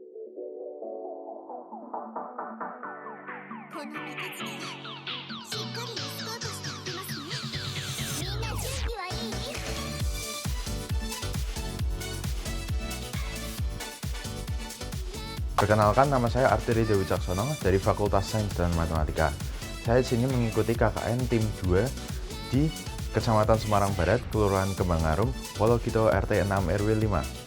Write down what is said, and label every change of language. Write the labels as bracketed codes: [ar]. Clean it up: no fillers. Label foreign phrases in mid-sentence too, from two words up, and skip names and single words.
[ja] この三つ月はしっかりエスコートしておきますね。みんな準備はいい？ [id] Perkenalkan, nama saya Artiri Dewi Caksono dari Fakultas Sains dan Matematika. Saya di sini mengikuti KKN Tim 2 di Kecamatan Semarang Barat, Kelurahan Kembangarum, Wologito RT 6 RW 5.